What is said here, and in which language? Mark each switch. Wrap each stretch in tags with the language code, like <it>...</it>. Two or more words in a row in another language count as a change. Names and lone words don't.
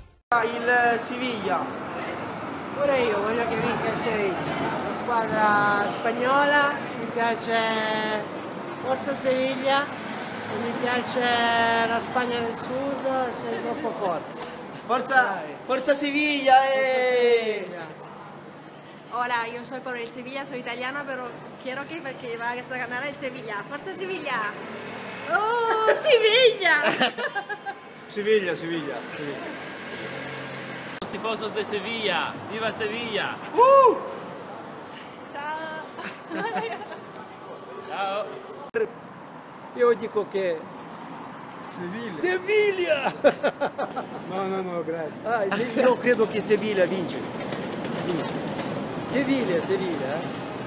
<it>Il Siviglia. Pure io voglio che vinca il Sevilla, la squadra spagnola, mi piace Forza Seviglia e mi piace la Spagna del Sud, sei troppo forte. Forza Sevilla! Sevilla.</it> <es>Hola, yo soy por el Sevilla, soy italiana, pero quiero que vayas a ganar el Sevilla. ¡Fuerza Sevilla! ¡Oh, Sevilla! Sevilla, Sevilla. Los tifosos de Sevilla, ¡viva Sevilla!</es> <it>Ciao! Ciao! Io dico che Sevilla! no, grazie. Io credo che Sevilla vince. Sevilla.</it>